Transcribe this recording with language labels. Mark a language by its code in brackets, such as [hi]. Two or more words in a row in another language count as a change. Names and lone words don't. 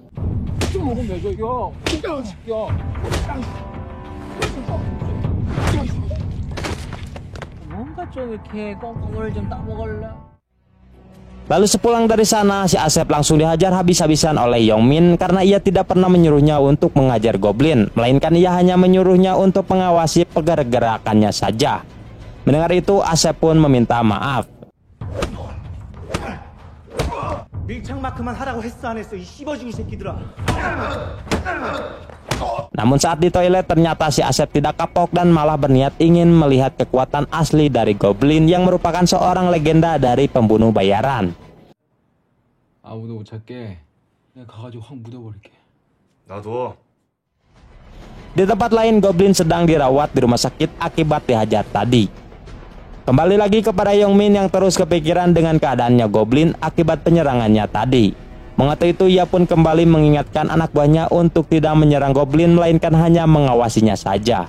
[id] Lalu sepulang dari sana, si Asep langsung dihajar habis-habisan oleh Yongmin karena ia tidak pernah menyuruhnya untuk mengajar Goblin, melainkan ia hanya menyuruhnya untuk mengawasi pergerakannya saja. Mendengar itu, Asep pun meminta maaf. [ko] 밀착마크만 하라고 했어 안 했어 이 씹어주기 새끼들아. [id] Namun saat di toilet ternyata si Asep tidak kapok dan malah berniat ingin melihat kekuatan asli dari Goblin yang merupakan seorang legenda dari pembunuh bayaran. [ko] 아무도 못 찾게 내가 가가지고 확 묻어버릴게. 나도. [id] Di tempat lain, Goblin sedang dirawat di rumah sakit akibat dihajar tadi. Kembali lagi kepada Yongmin yang terus kepikiran dengan keadaannya Goblin akibat penyerangannya tadi. Mengetahui itu, ia pun kembali mengingatkan anak buahnya untuk tidak menyerang Goblin, melainkan hanya mengawasinya saja.